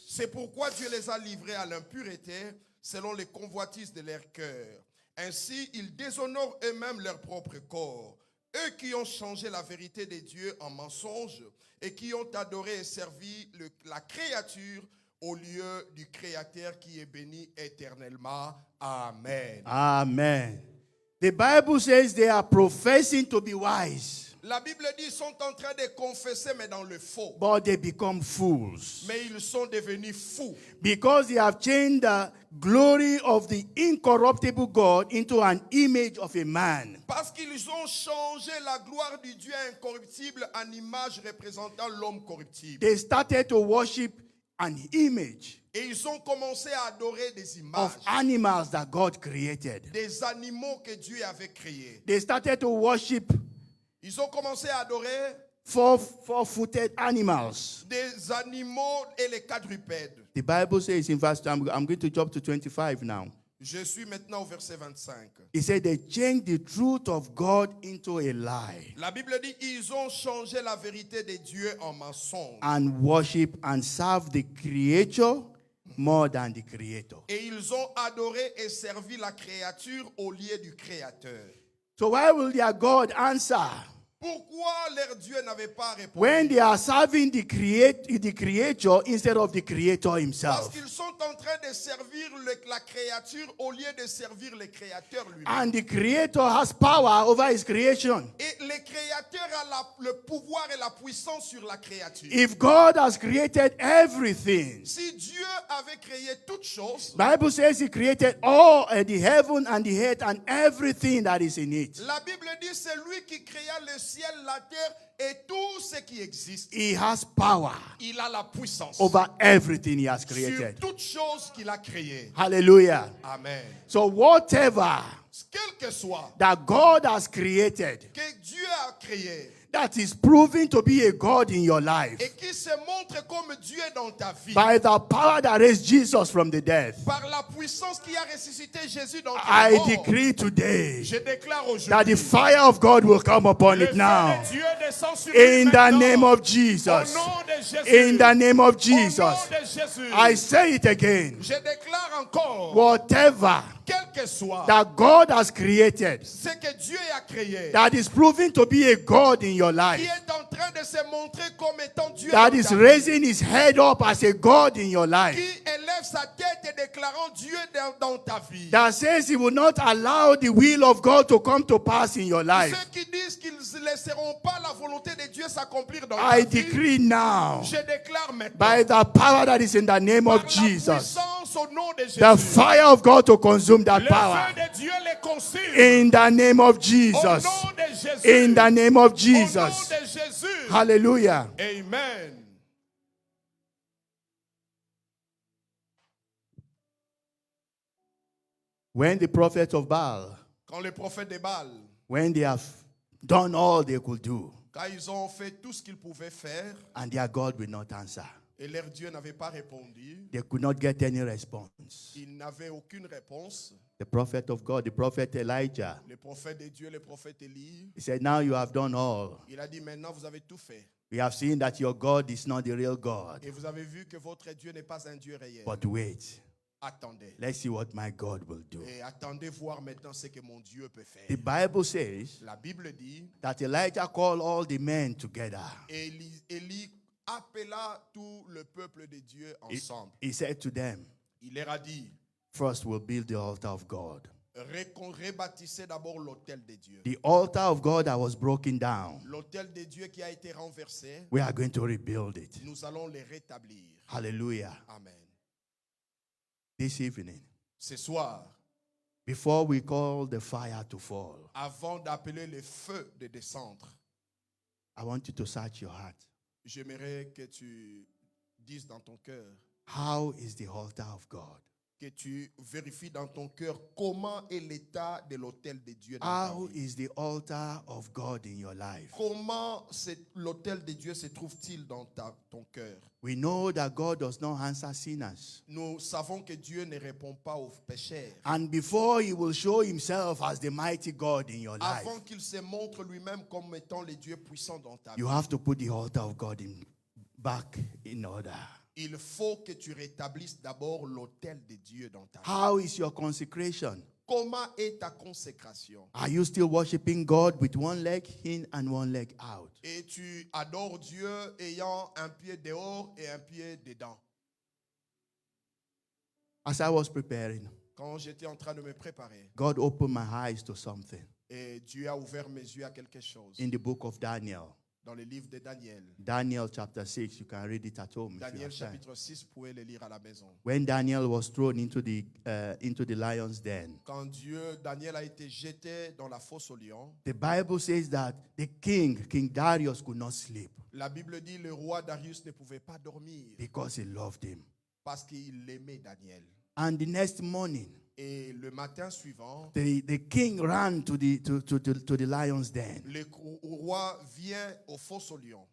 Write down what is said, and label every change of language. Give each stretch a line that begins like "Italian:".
French: C'est pourquoi Dieu les a livrés à l'impureté selon les convoitises de leur cœur. Ainsi, ils déshonorent eux-mêmes leur propre corps. Eux qui ont changé la vérité de Dieu en mensonge et qui ont adoré et servi la créature au lieu du Créateur qui est béni éternellement. Amen. Amen.
English: The Bible says they are professing to be wise,
French: La Bible dit qu'ils sont en train de confesser, mais dans le faux.
English: but they become fools
French: Mais ils sont devenus fous.
English: because they have changed the glory of the incorruptible God into an image of a man.
French: Parce qu'ils ont changé la gloire du Dieu incorruptible en image représentant l'homme corruptible.
English: They started to worship an image
French: Et ils ont commencé à adorer des images,
English: of animals that God created.
French: des animaux que Dieu avait créés.
English: They started to worship
French: Ils ont commencé à adorer
English: four-footed animals.
French: des animaux et les quadrupèdes.
English: The Bible says in verse, I'm going to jump to 25 now.
French: Je suis maintenant au verset 25.
English: It said they changed the truth of God into a lie
French: La Bible dit ils ont changé la vérité de Dieu en mensonge.
English: and worship and serve the creature more than the creator.
French: Et ils ont adoré et servi la créature au lieu du Créateur.
English: So why will their God answer
French: Pourquoi leur Dieu n'avait pas répondu?
English: when they are serving the creator instead of the creator
French: Parce
English: himself?
French: qu'ils sont en train de servir la la créature au lieu de servir le créateur lui-même.
English: And the creator has power over his creation.
French: Et le créateur a le pouvoir et la puissance sur la créature.
English: If God has created everything,
French: Si Dieu avait créé toutes choses,
English: Bible says he created all the heaven and the earth and everything that is in it.
French: la Bible dit c'est lui qui créa le ciel, la terre et tout ce qui existe.
English: He has power
French: Il a la puissance
English: over everything he has
French: sur
English: created.
French: toutes choses qu'il a créées.
English: Hallelujah.
French: Amen.
English: So whatever
French: Quel que soit
English: that God has created
French: que Dieu a créé
English: that is proving to be a God in your life
French: et qui se montre comme Dieu dans ta vie,
English: by the power that raised Jesus from the dead,
French: par la puissance qui a ressuscité Jésus dans ta
English: I
French: mort,
English: decree today
French: je déclare
English: that the
French: aujourd'hui
English: fire of God will come upon
French: le
English: it
French: feu
English: now.
French: de Dieu descend sur
English: In
French: lui
English: the
French: maintenant.
English: name of
French: Au
English: Jesus.
French: nom de Jésus.
English: In the name of
French: Au
English: Jesus.
French: nom de Jésus.
English: I say it again.
French: Je déclare encore,
English: Whatever
French: quel que soit
English: that God has created
French: ce que Dieu a créé,
English: that is proving to be a God in your
French: qui
English: life,
French: est en train de se montrer comme étant Dieu
English: that
French: dans
English: is
French: ta vie,
English: raising his head up as a God in your life,
French: qui élève sa tête et déclarant Dieu dans ta vie.
English: that says he will not allow the will of God to come to pass in your life.
French: Ceux qui disent qu'ils ne laisseront pas la volonté de Dieu s'accomplir dans
English: I
French: ta vie,
English: decree now,
French: je déclare maintenant,
English: by the power that is in the name
French: par
English: of
French: la
English: Jesus,
French: puissance au nom de Jésus,
English: the fire of God to consume that
French: le
English: power.
French: feu de Dieu les consume.
English: In the name of
French: Au
English: Jesus.
French: nom de Jésus.
English: In the name of
French: Au nom
English: Jesus.
French: de Jésus.
English: Hallelujah.
French: Amen.
English: When the prophets of Baal,
French: Quand les prophètes de Baal,
English: when they have done all they could do,
French: quand ils ont fait tout ce qu'ils pouvaient faire
English: and their God will not answer,
French: et leur Dieu n'avait pas répondu,
English: they could not get any response.
French: ils n'avaient aucune réponse.
English: The prophet of God, the prophet Elijah,
French: Le prophète de Dieu, le prophète Élie,
English: he said, now you have done all.
French: il a dit maintenant vous avez tout fait.
English: We have seen that your God is not the real God.
French: Et vous avez vu que votre Dieu n'est pas un Dieu réel.
English: But wait,
French: Attendez.
English: let's see what my God will do.
French: Et attendez voir maintenant ce que mon Dieu peut faire.
English: The Bible says
French: La Bible dit,
English: that Elijah called all the men together.
French: Élie appela tout le peuple de Dieu ensemble.
English: He said to them,
French: Il leur a dit,
English: first we'll build the altar of God.
French: rebâtissez d'abord l'autel de Dieu.
English: The altar of God that was broken down,
French: L'autel de Dieu qui a été renversé,
English: we are going to rebuild it.
French: nous allons le rétablir.
English: Hallelujah.
French: Amen.
English: This evening,
French: Ce soir,
English: before we call the fire to fall,
French: avant d'appeler le feu de descendre,
English: I want you to search your heart.
French: j'aimerais que tu dises dans ton cœur,
English: How is the altar of God?
French: que tu vérifies dans ton cœur comment est l'état de l'autel de Dieu dans ta
English: How
French: vie.
English: is the altar of God in your life?
French: Comment l'autel de Dieu se trouve-t-il dans ton cœur?
English: We know that God does not answer sinners.
French: Nous savons que Dieu ne répond pas aux pécheurs.
English: And before he will show himself as the mighty God in your life,
French: Avant qu'il se montre lui-même comme étant le Dieu puissant dans ta vie,
English: you have to put the altar of God back in order.
French: il faut que tu rétablisses d'abord l'autel de Dieu dans ta vie.
English: How is your consecration?
French: Comment est ta consécration?
English: Are you still worshiping God with one leg in and one leg out?
French: Et tu adores Dieu ayant un pied dehors et un pied dedans.
English: As I was preparing,
French: Quand j'étais en train de me préparer,
English: God opened my eyes to something
French: et Dieu a ouvert mes yeux à quelque chose.
English: in the book of Daniel.
French: Dans le livre de Daniel.
English: Daniel chapter 6, you can read it at home. If you
French: Daniel
English: have time.
French: chapitre 6, vous pouvez le lire à la maison.
English: When Daniel was thrown into the lion's den,
French: Quand Daniel a été jeté dans la fosse au lion,
English: the Bible says that the King Darius, could not sleep
French: la Bible dit le roi Darius ne pouvait pas dormir
English: because he loved him.
French: parce qu'il aimait Daniel.
English: And the next morning,
French: Et le matin suivant,
English: the king ran to the lion's den,
French: le roi vient aux fosses au lion.